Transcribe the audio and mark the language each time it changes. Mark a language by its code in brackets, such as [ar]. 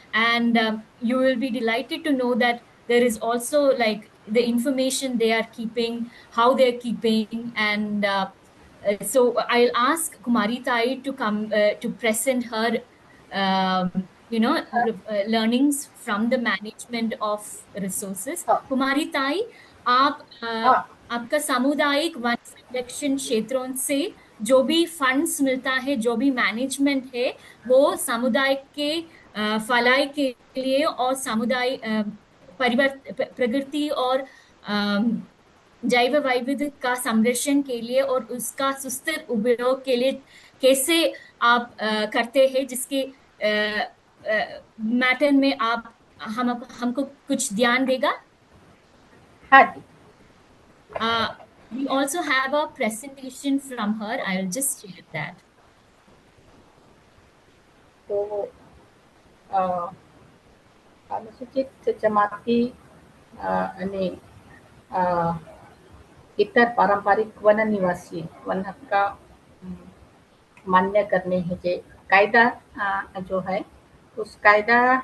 [en] And you will be delighted to know that there is also like the information they are keeping, how they're keeping, and so I'll ask Kumari Tai to come to present her learnings from the management of resources. [hi] हाँ कुमारी ताई, आप हाँ आपका सामुदायिक one संरक्षण क्षेत्रों से जो भी फंड्स मिलता है, जो भी मैनेजमेंट है, वो समुदाय के फलाई के लिए और समुदाय प्रगति और जैव वैविध्य का संरक्षण के लिए और उसका सुस्थिर उपयोग के लिए कैसे आप करते हैं, जिसके मैटर में आप हमको कुछ ध्यान देगा? हाँ जी। [en] We also have a presentation from her. I'll just share that. [mr] तो अनुसूचित जमाती आणि इतर पारंपरिक वन निवासी वन हक्क का मान्य करणे हे जे कायदा जो आहे उस कायदा